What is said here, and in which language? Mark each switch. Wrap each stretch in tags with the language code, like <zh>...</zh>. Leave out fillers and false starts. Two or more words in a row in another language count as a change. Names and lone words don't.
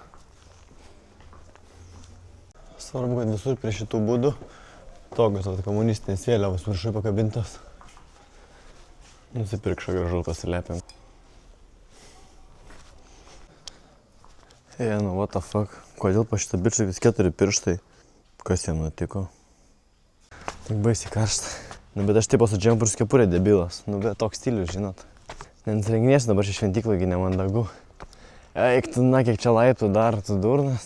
<lt>Svarbu, kad visur prie šitų būdų tokios komunistinės vėliavos viršui pakabintos. Nusipirkšo gražu pasilepėm. Nu,</lt> <en>what the fuck.</en> <lt>Kodėl pa šitą bičą vis 4 pirštai? Kas jam nutiko? Tik baisiai karšta. Nu, bet aš tipo su džemperiu su kepurė debilas. Nu, bet toks stilius, žinot. Nenusirenginiesiu dabar šį šventyklą, gi nemandagu. Eik, tu, na, kiek čia laiptų dar, tu durnas?</lt>